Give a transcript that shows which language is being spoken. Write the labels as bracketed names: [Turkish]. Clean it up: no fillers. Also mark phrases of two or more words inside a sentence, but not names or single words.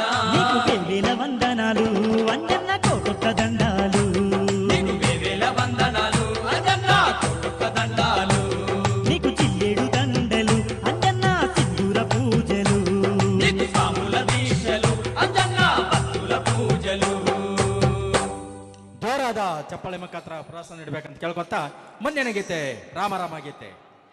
[Telugu] నీకు వేవేల వందనాలు అంజన్న కోటొక్క దండాలు నీకు వేవేల వందనాలు అంజన్న కోటొక్క దండాలు నీకు చిల్లేడు దండలు అంజన్న సింధూర పూజలు నీకు సాముల దీక్షలు అంజన్న భక్తుల పూజలు [Kannada] ಜೋರಾದ ಚಪ್ಪಾಳೆ ಮುಖಾಂತರ ಪ್ರೋತ್ಸಾಹ ನೀಡಬೇಕಂತ ಕೇಳ್ಕೊತಾ ಮುಂದಿನ ಗೀತೆ ರಾಮ ರಾಮ ಗೀತೆ